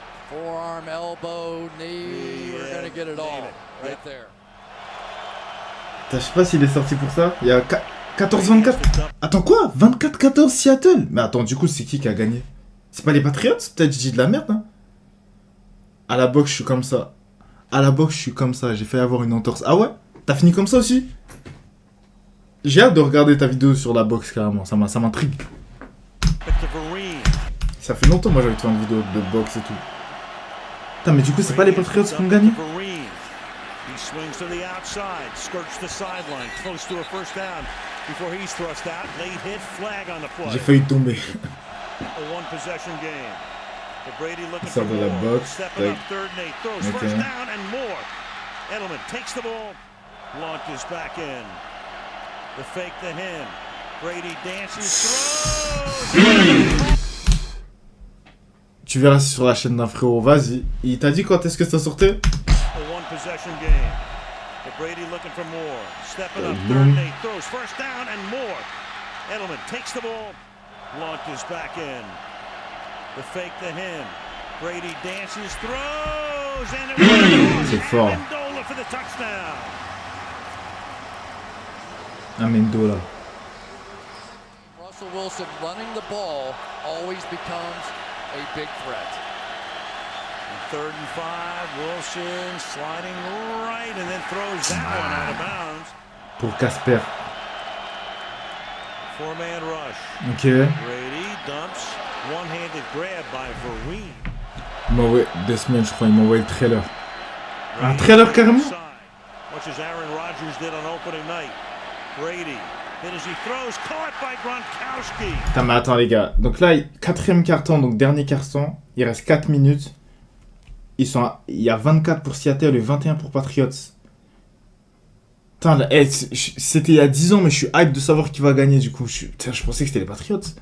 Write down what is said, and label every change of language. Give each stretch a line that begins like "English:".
English: Forearm, elbow, knee, we're gonna get it all right there.
French: Je sais pas s'il est sorti pour ça. Il y a 14-24. Attends quoi? 24-14 Seattle? Mais attends, du coup, c'est qui a gagné? C'est pas les Patriots? Peut-être je dis de la merde, hein? À la boxe, je suis comme ça. À la boxe, je suis comme ça. J'ai failli avoir une entorse. Ah ouais? T'as fini comme ça aussi? J'ai hâte de regarder ta vidéo sur la boxe, carrément. Ça m'intrigue. Ça fait longtemps, moi, j'avais fait une vidéo de boxe et tout. Putain, mais du coup, c'est pas les Patriots qui ont gagné?
English: Swings to the outside, skirts the sideline, close to a first down before he's thrust out. Late hit, flag on the play.
French: J'ai failli tomber.
English: A one-possession game. But Brady looking for more. Box. Stepping up 3rd and 8, throws first down and more. Edelman takes the ball, launches back in. The fake to him. Brady dances, throws.
French: Tu verras sur la chaîne d'un frérot. Vas-y. Il t'a dit quand est-ce que ça sortait?
English: Possession game. But Brady looking for more. Stepping up 3rd and 8, throws first down and more. Edelman takes the ball, launches back in. The fake to him. Brady dances, throws, and it was
French: c'est fort.
English: Amendola for the touchdown. Amendola. Russell Wilson running the ball always becomes a big threat. 3rd and 5, Wilson sliding right and then throws that one out of bounds.
French: Pour Casper.
English: 4-man rush. Ok. Brady dumps, one-handed grab by Vereen.
French: Il m'a envoyé 2 semaines, je crois, il m'a envoyé le trailer. Un trailer carrément?
English: Much as Aaron Rodgers did on opening night. Brady, hit as he throws, caught by Gronkowski.
French: Putain, mais attends les gars. Donc là, 4ème quart-temps, donc dernier quart-temps. Il reste 4 minutes. Il y a 24 pour Seattle et 21 pour Patriots. Putain, c'était il y a 10 ans, mais je suis hype de savoir qui va gagner du coup. Je pensais que c'était les Patriots.